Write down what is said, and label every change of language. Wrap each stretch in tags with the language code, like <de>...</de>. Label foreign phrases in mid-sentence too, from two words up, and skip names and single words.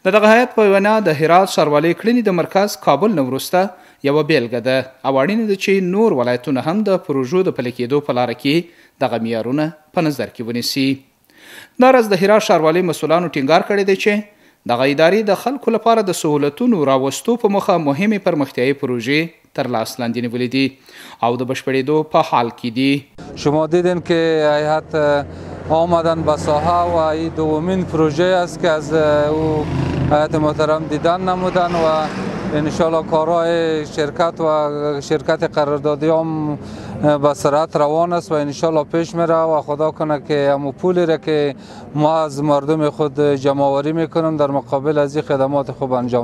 <ps>د دغه هیئت په وینا د هرات ښاروالۍ کړنې د مرکز کابل نه وروسته یوه بیلګه ده او اړینه ده چې نور ولایتونه هم د پروژو د پلي کېدو په لاره کې دغه معیارونه په نظر کې ونیسي. دا ورځ د هرات ښاروالۍ مسؤلانو ټینګار کړی دی چې دغه ادارې د خلکو لپاره د سهولتونو راوستو په موخه مهمې پرمختیایي پروژې تر لاس لاندې نیولې دي او د بشپړېدو په حال کې دي.</ps> <fa>شما دیدین که هیئت آمدن به ساحه و این دومین پروژه است که از او هیئت محترم دیدن نمودن و انشالله کارهای شرکت و شرکت قراردادی هم به سرعت روان است و انشالله پیش میره و خدا کنه که همون پولی را که ما از مردم خود جمع‌آوری میکنیم در مقابل از این خدمات خوب انجام.</fa>